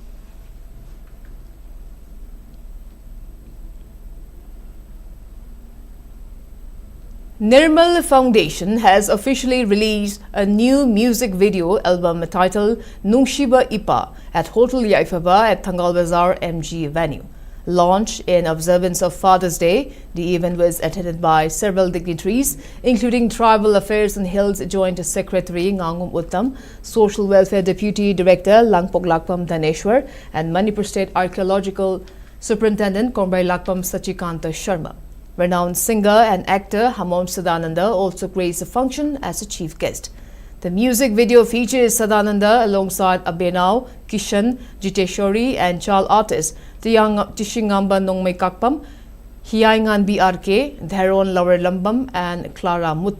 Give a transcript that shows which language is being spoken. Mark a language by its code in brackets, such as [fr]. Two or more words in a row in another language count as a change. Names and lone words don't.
[en] Nirmal Foundation has officially released a new music video album titled Nungshiba Ipa at Hotel Yaifaba at Tenggol Bazaar MG Venue. Launched in observance of Father's Day, the event was attended by several dignitaries, including Tribal Affairs and Health Joint Secretary Ngangum Uttam, Social Welfare Deputy Director Langpok Lakpam Dhaneshwar, and Manipur State Archaeological Superintendent Kombai Lakpam Sachikanta Sharma. Renowned singer and actor Hamom Sadananda also graced the function as a chief guest. The music video features Sadananda alongside Abenao, Kishan, Jiteshwari and child artists Tishingamba Nongmei Kakpam, Hiaingan BRK, Dharon Lower Lambam and Clara Muttam.